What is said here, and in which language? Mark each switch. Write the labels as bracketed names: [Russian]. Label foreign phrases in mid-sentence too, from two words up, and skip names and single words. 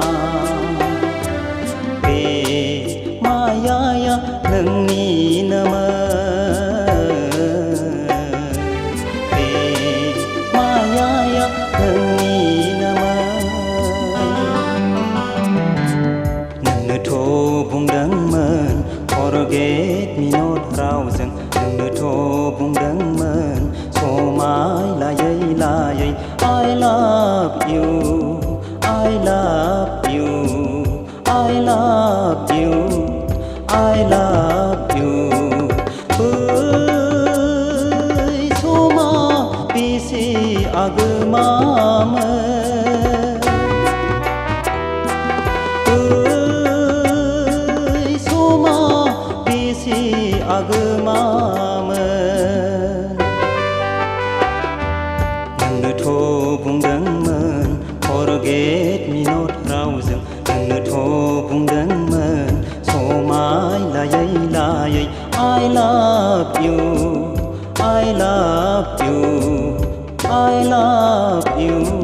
[Bodo] बे मायाया नोंनिनोमोन बे मायाया नोंनिनोमोन नोंनोथ' बुंदोंमोन [English] forget me not [Bodo] रावजों नोंनोथ' बुंदोंमोन समाय लायै लायै [English] I love you I love you [Bodo] I love you I love you बै समा बेसे आगोमामोन समा बेसे आगोमामोन नोंनोथ' बुंदोंमोन [English] forget me not [Bodo] रावजों नोंनोथ' बुंदोंमोन समाय लायै लायै [English] I love you I love you [Bodo] I love you